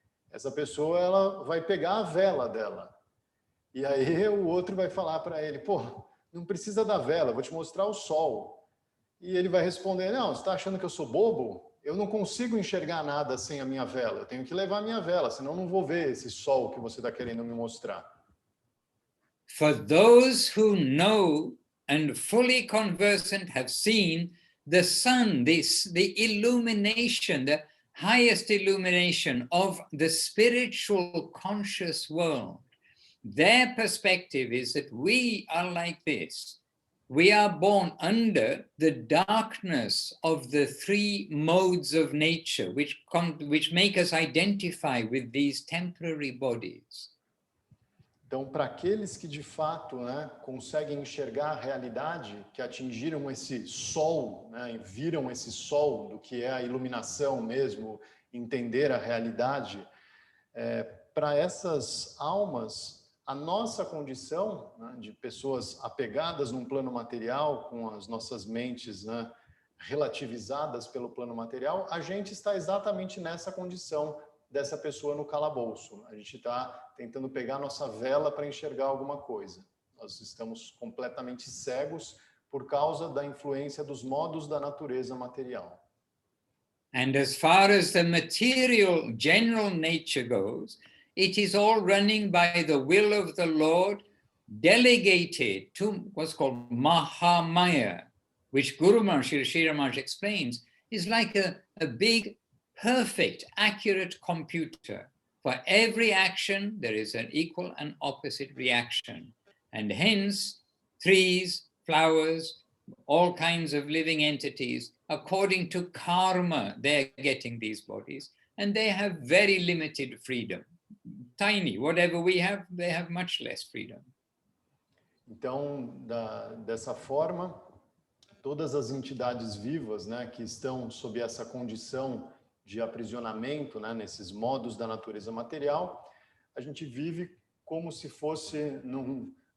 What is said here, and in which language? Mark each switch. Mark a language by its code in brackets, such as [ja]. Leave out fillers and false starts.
[pt] Essa pessoa, ela vai pegar a vela dela. E aí o outro vai falar para ele, pô, não precisa da vela, eu vou te mostrar o sol. E ele vai responder, não, você está achando que eu sou bobo? Eu não consigo enxergar nada sem a minha vela. Eu tenho que levar a minha vela, senão eu não vou ver esse sol que você está querendo me mostrar. [en] For those who know and fully conversant have seen the sun, the illumination, the highest illumination of the spiritual conscious world. Their perspective is that we are like this. We are born under the darkness of the three modes of nature, which make us identify with these temporary bodies. [pt] Então, para aqueles que de fato, né, conseguem enxergar a realidade, que atingiram esse sol, né, viram esse sol do que é a iluminação mesmo, entender a realidade, para essas almas, a nossa condição, né, de pessoas apegadas num plano material, com as nossas mentes, né, relativizadas pelo plano material, a gente está exatamente nessa condição dessa pessoa no calabouço. A gente está tentando pegar nossa vela para enxergar alguma coisa. Nós estamos completamente cegos por causa da influência dos modos da natureza material. [en] And as far as the material general nature goes, it is all running by the will of the Lord, delegated to what's called Mahamaya, which Guru Maharaj, Srila Maharaj explains, is like a big, perfect, accurate computer. For every action, there is an equal and opposite reaction. And hence, trees, flowers, all kinds of living entities, according to karma, they're getting these bodies, and they have very limited freedom. Tiny, whatever we have, they have much less freedom. [pt] Então, dessa forma, todas as entidades vivas, né, que estão sob essa condição de aprisionamento, né, nesses modos da natureza material, a gente vive como se fosse num